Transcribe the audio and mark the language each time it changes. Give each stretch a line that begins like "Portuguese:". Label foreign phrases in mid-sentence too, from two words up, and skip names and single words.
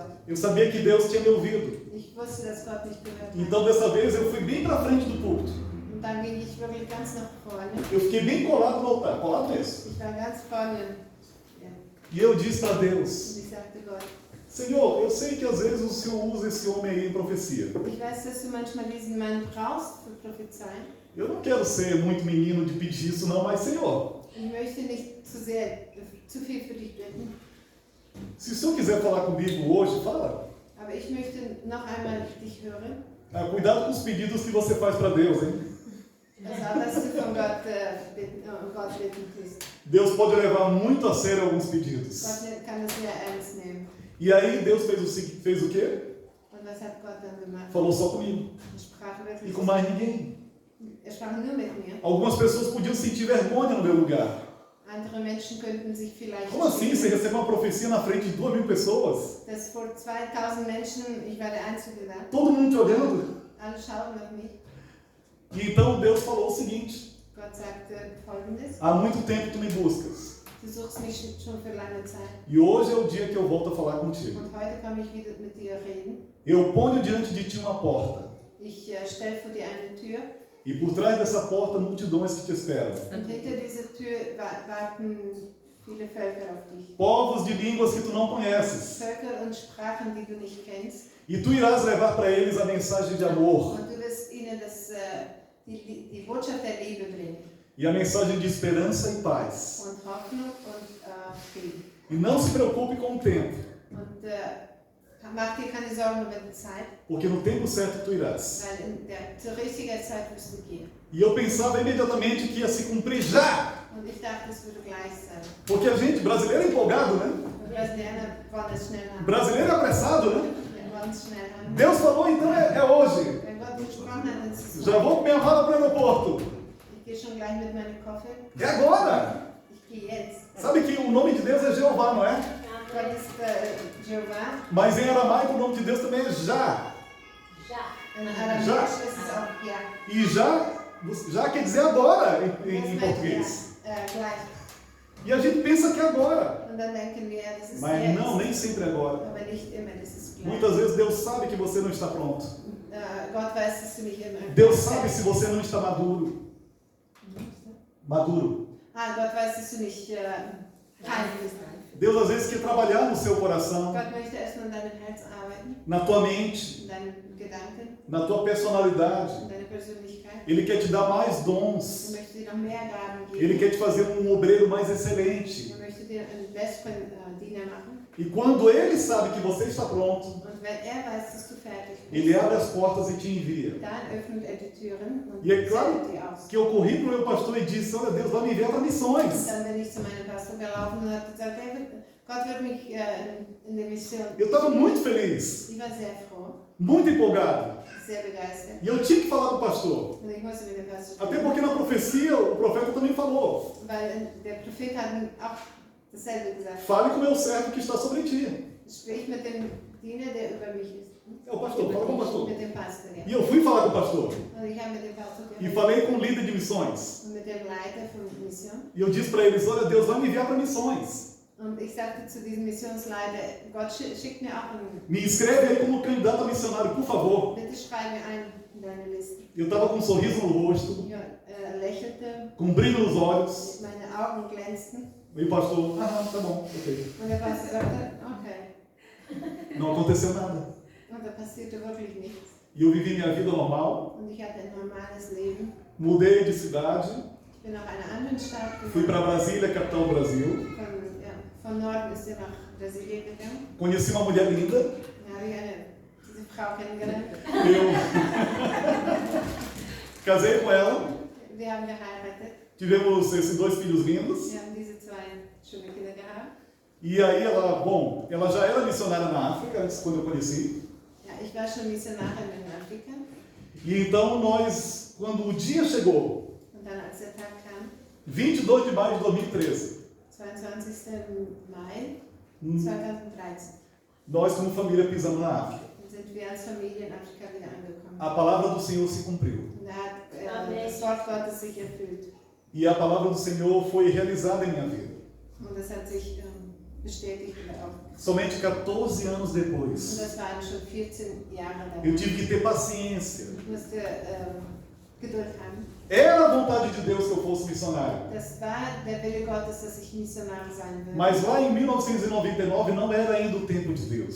Portuguese: Eu sabia que Deus tinha me ouvido.
German: Ich wusste, dass Gott mich gehört hat.
Portuguese: Então dessa vez eu fui bem para frente do púlpito.
German: Und dann ging ich wirklich ganz nach vorne.
Portuguese: Eu fiquei bem colado no altar, colado mesmo.
German: Ich war ganz vorne. Ja.
Portuguese: E eu disse para
German: Und
Portuguese: Deus:
German: ich sagte Gott,
Portuguese: Senhor, eu sei que às vezes o Senhor usa esse homem aí em profecia.
German: ich weiß, dass du manchmal diesen Mann brauchst für Prophezeien.
Portuguese: Eu não quero ser muito menino de pedir isso não, mas Senhor,
German: Ich möchte nicht zu viel für dich bitten.
Portuguese: se o Senhor quiser falar comigo hoje, fala.
German: Aber ich möchte noch einmal dich hören.
Portuguese: Ah, cuidado com os pedidos que você faz para Deus, hein?
German: Also, dass du von Gott bitten tust.
Portuguese: Deus pode levar muito a sério alguns pedidos.
German: Gott kann das sehr ernst nehmen.
Portuguese: E aí Deus fez o quê?
German: Und was hat Gott dann gemacht?
Portuguese: Falou só comigo.
German: Er sprach
Portuguese: E
German: wirklich.
Portuguese: com mais ninguém.
German: Er sprach nur mit mir.
Portuguese: Algumas pessoas podiam sentir vergonha no meu lugar.
German: Andere Menschen könnten sich vielleicht.
Portuguese: Como assim? Você recebe uma profecia na frente de 2.000 pessoas?
German: Dass vor 2000 Menschen, ich war der Einzige da,
Portuguese: Todo mundo te olhando?
German: alle schauen auf mich.
Portuguese: E então Deus falou o seguinte:
German: Gott sagte Folgendes:
Portuguese: há muito tempo tu me buscas.
German: Du suchst mich schon für lange Zeit.
Portuguese: E hoje é o dia que eu volto a falar contigo.
German: Und heute komme ich wieder mit dir reden.
Portuguese: Eu ponho diante de ti uma porta.
German: Ich stelle vor dir eine Tür.
Portuguese: E por trás dessa porta, multidões que te esperam.
German: Und hinter dieser Tür warten viele Völker auf dich.
Portuguese: Povos de línguas que tu não conheces.
German: Völker und Sprachen, die du nicht kennst.
Portuguese: E tu irás levar para eles a mensagem de amor.
German: Und du wirst ihnen die Botschaft der Liebe bringen.
Portuguese: E a mensagem de esperança e paz.
German: Und Hoffnung und Frieden.
Portuguese: E não se preocupe com o tempo.
German: Und mach dir keine Sorgen über die Zeit,
Portuguese: Porque no tempo certo tu irás.
German: weil zur richtigen Zeit wirst du gehen.
Portuguese: E eu pensava imediatamente que ia se cumprir já.
German: Und ich dachte, es würde gleich sein.
Portuguese: Porque a gente, brasileiro é empolgado, né?
German: Die Brasilianer wollen es schnell haben.
Portuguese: Brasileiro é apressado, né?
German: Wir wollen es schnell haben.
Portuguese: Deus falou, então é hoje.
German: Wenn Gott gesprochen hat, dann ist es
Portuguese: Já vou com minha mala para o aeroporto.
German: Ich gehe schon gleich mit meinem Koffer.
Portuguese: É agora.
German: Ich gehe jetzt.
Portuguese: Sabe que o nome de Deus é Jeová, não é?
German: Gott ist Jehovah.
Portuguese: Mas em aramaico o nome de Deus também é Já.
German: In Aramäisch ist es auch Ja.
Portuguese: E já quer dizer agora em português.
German: Gleich.
Portuguese: E a gente pensa que é agora.
German: Und dann denken wir, das ist
Portuguese: Mas
German: jetzt.
Portuguese: não, nem sempre é agora.
German: Aber nicht immer, das ist gleich.
Portuguese: Muitas vezes Deus sabe que você não está pronto.
German: Gott weiß, dass du nicht immer.
Portuguese: Deus sabe se você não está maduro. Maduro.
German: Gott weiß, dass du nicht reif bist.
Portuguese: Deus às vezes quer trabalhar no seu coração,
German: Gott möchte erstmal an deinem Herz arbeiten,
Portuguese: na tua mente,
German: in deinen Gedanken,
Portuguese: na tua personalidade.
German: in deiner Persönlichkeit.
Portuguese: Ele quer te dar mais
German: Er
Portuguese: dons.
German: möchte dir noch mehr Gaben geben.
Portuguese: Ele quer te fazer um obreiro mais excelente.
German: Er möchte dir einen besseren Diener machen.
Portuguese: E quando Ele sabe que você está pronto,
German: Und wenn er weiß, dass du fertig bist,
Portuguese: Ele abre as portas e te envia.
German: dann öffnet er die Türen und
Portuguese: E é claro
German: sendet die aus.
Portuguese: que eu corri para o meu pastor e disse, olha, Deus vai me enviar para
German: Und
Portuguese: missões.
German: dann bin ich zu meinem Pastor gelaufen und habe gesagt, Gott wird mich in der Mission.
Portuguese: Eu estava muito feliz,
German: Ich war sehr froh,
Portuguese: muito empolgado.
German: sehr begeistert.
Portuguese: E eu tinha que falar com o pastor.
German: Und ich musste mit dem Pastor
Portuguese: Até
German: sprechen,
Portuguese: porque na profecia o profeta também falou,
German: weil der Prophet hat auch dasselbe gesagt.
Portuguese: fale com o meu servo que está sobre ti.
German: Sprich mit dem Diener, der über mich ist.
Portuguese: É o pastor, fala com o pastor.
German: Mit dem Pastor, ja.
Portuguese: E eu fui falar com o pastor.
German: Und ich habe mit dem Pastor
Portuguese: E
German: geredet
Portuguese: falei com o líder de missões.
German: und mit dem Leiter von Mission.
Portuguese: E eu disse para eles, olha, Deus vai me enviar para missões.
German: Und ich sagte zu diesem Missionsleiter, Gott schickt mir auch einen,
Portuguese: Me inscreve aí como candidato a missionário, por favor.
German: bitte schreib mir ein in deine Liste.
Portuguese: Eu estava com um sorriso no rosto,
German: Ich lächelte,
Portuguese: com um brilho nos olhos.
German: meine Augen glänzten.
Portuguese: E o pastor, tá bom,
German: ok. Und der Pastor sagte, okay.
Portuguese: Não aconteceu nada.
German: Und da passierte wirklich nichts.
Portuguese: E eu vivi minha vida normal,
German: und ich hatte ein normales Leben.
Portuguese: mudei de cidade,
German: Ich bin nach einer anderen Stadt
Portuguese: fui para
German: gegangen.
Portuguese: Brasília, capital do Brasil,
German: Von Norden ist er nach Brasilien gegangen.
Portuguese: conheci uma mulher linda,
German: Da habe ich diese Frau kennengelernt.
Portuguese: eu casei com ela,
German: Wir haben geheiratet.
Portuguese: tivemos esses 2 filhos lindos,
German: Wir haben diese 2 schöne Kinder gehabt.
Portuguese: e aí ela já era missionária na África, antes quando eu conheci,
German: Ja, ich war schon Missionarin in Afrika.
Portuguese: e então nós, quando o dia chegou,
German: Und dann, als der Tag kam,
Portuguese: 22 de maio de 2013,
German: 22. Mai 2013,
Portuguese: nós como família pisamos na África.
German: dann sind wir als Familie in Afrika wieder angekommen.
Portuguese: A palavra do Senhor se cumpriu.
German: Und da hat
Portuguese: Amen.
German: das Wort Gottes sich erfüllt.
Portuguese: E a palavra do Senhor foi realizada em minha vida.
German: Und das hat sich bestätigt in der Augen.
Portuguese: Somente 14 anos
German: Und
Portuguese: depois,
German: das waren schon 14 Jahre
Portuguese: eu
German: lang.
Portuguese: tive que ter paciência.
German: Ich musste Geduld haben.
Portuguese: Era a vontade de Deus que eu fosse missionário.
German: Das war der Wille Gottes, dass ich Missionar sein würde.
Portuguese: Mas lá em 1999 não era ainda o tempo de Deus.